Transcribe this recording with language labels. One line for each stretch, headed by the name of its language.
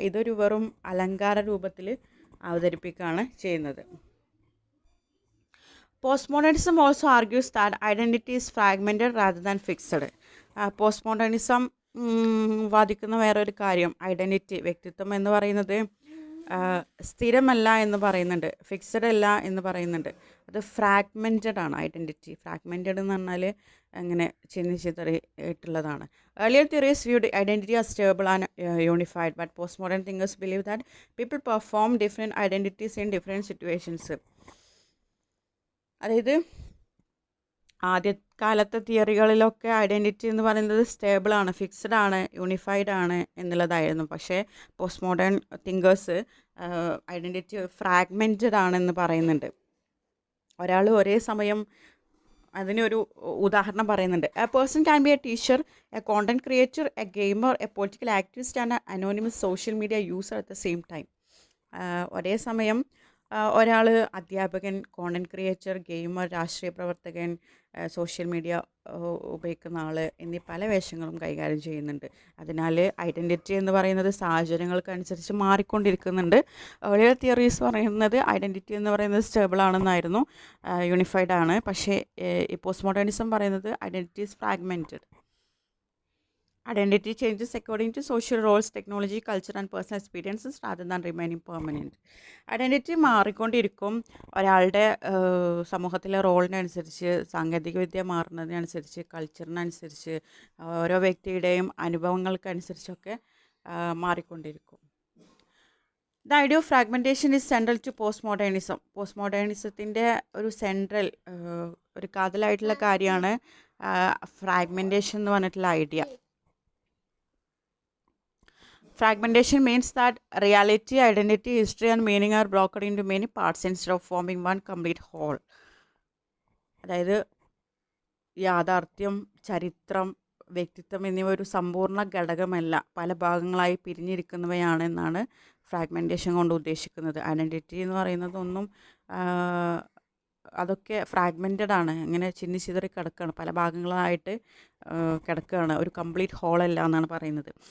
Malayalam: ഇതൊരു വെറും അലങ്കാര രൂപത്തിൽ അവതരിപ്പിക്കുകയാണ് ചെയ്യുന്നത്.
English: Postmodernism also argues that identity is fragmented rather than fixed.
Malayalam: Postmodernism വാദിക്കുന്ന വേറൊരു കാര്യം, ഐഡൻറ്റിറ്റി, വ്യക്തിത്വം എന്ന് പറയുന്നത് സ്ഥിരമല്ല എന്ന് പറയുന്നുണ്ട്, ഫിക്സഡ് അല്ല എന്ന് പറയുന്നുണ്ട്. അത് ഫ്രാഗ്മെൻറ്റഡ് ആണ്. ഐഡൻറ്റിറ്റി ഫ്രാഗ്മെൻറ്റഡ് എന്ന് പറഞ്ഞാൽ അങ്ങനെ ചിതറിയിട്ടുള്ളതാണ്.
English: Earlier theories viewed identity as stable and unified, but postmodern thinkers believe that people perform different identities in different situations.
Malayalam: അതായത് ആദ്യകാലത്തെ തിയറികളിലൊക്കെ ഐഡൻറ്റിറ്റി എന്ന് പറയുന്നത് സ്റ്റേബിളാണ്, ഫിക്സഡ് ആണ്, യൂണിഫൈഡ് ആണ് എന്നുള്ളതായിരുന്നു. പക്ഷേ post modern thinkers identity fragmented ആണെന്ന് പറയുന്നുണ്ട്. ഒരാൾ ഒരേ സമയം അതിനൊരു ഉദാഹരണം പറയുന്നുണ്ട്.
English: A person can be a teacher, a content creator, a gamer, a political activist and anonymous social media user at the same time.
Malayalam: ഒരേ സമയം ഒരാൾ അധ്യാപകൻ, കോണ്ടന്റ് ക്രിയേറ്റർ, ഗെയിമർ, രാഷ്ട്രീയ പ്രവർത്തകൻ, സോഷ്യൽ മീഡിയ ഉപയോഗിക്കുന്ന ആൾ എന്നീ പല വേഷങ്ങളും കൈകാര്യം ചെയ്യുന്നുണ്ട്. അതിനാൽ ഐഡൻറ്റിറ്റി എന്ന് പറയുന്നത് സാഹചര്യങ്ങൾക്കനുസരിച്ച് മാറിക്കൊണ്ടിരിക്കുന്നുണ്ട്. ഓരോ തിയറീസ് പറയുന്നത് ഐഡൻറ്റിറ്റി എന്ന് പറയുന്നത് സ്റ്റേബിൾ ആണെന്നായിരുന്നു, യൂണിഫൈഡ് ആണ്. പക്ഷേ ഈ പോസ്റ്റ് മോഡേണിസം പറയുന്നത്
English: Identity is fragmented. Identity changes according to social roles, technology, culture, and personal experiences rather than remaining permanent.
Malayalam: Identity മാറിക്കൊണ്ടിരിക്കും ഒരാളുടെ സമൂഹത്തിലെ റോളിനനുസരിച്ച്, സാങ്കേതികവിദ്യ മാറുന്നതിനനുസരിച്ച്, കൾച്ചറിനനുസരിച്ച്, ഓരോ വ്യക്തിയുടെയും അനുഭവങ്ങൾക്കനുസരിച്ചൊക്കെ മാറിക്കൊണ്ടിരിക്കും.
English: The idea of fragmentation is central to post modernism.
Malayalam: Post മോഡേണിസത്തിൻ്റെ ഒരു സെൻട്രൽ ഒരു കാതലായിട്ടുള്ള കാര്യമാണ് ഫ്രാഗ്മെൻറ്റേഷൻ എന്ന് പറഞ്ഞിട്ടുള്ള idea.
English: Fragmentation means that reality, identity, history, and meaning are broken into many parts instead of forming one complete whole.
Malayalam: അതായത് യാഥാർത്ഥ്യം, ചരിത്രം, വ്യക്തിത്വം എന്നിവ ഒരു സമ്പൂർണ്ണ ഘടകമല്ല, പല ഭാഗങ്ങളായി പിരിഞ്ഞിരിക്കുന്നവയാണെന്നാണ് ഫ്രാഗ്മെൻറ്റേഷൻ കൊണ്ട് ഉദ്ദേശിക്കുന്നത്. ഐഡൻറ്റിറ്റി എന്ന് പറയുന്നതൊന്നും അതൊക്കെ ഫ്രാഗ്മെൻറ്റഡ് ആണ്, ഇങ്ങനെ ചിന്നി ചിതറി കിടക്കുകയാണ്, പല ഭാഗങ്ങളായിട്ട് കിടക്കുകയാണ്, ഒരു കംപ്ലീറ്റ് ഹോളല്ല എന്നാണ് പറയുന്നത്.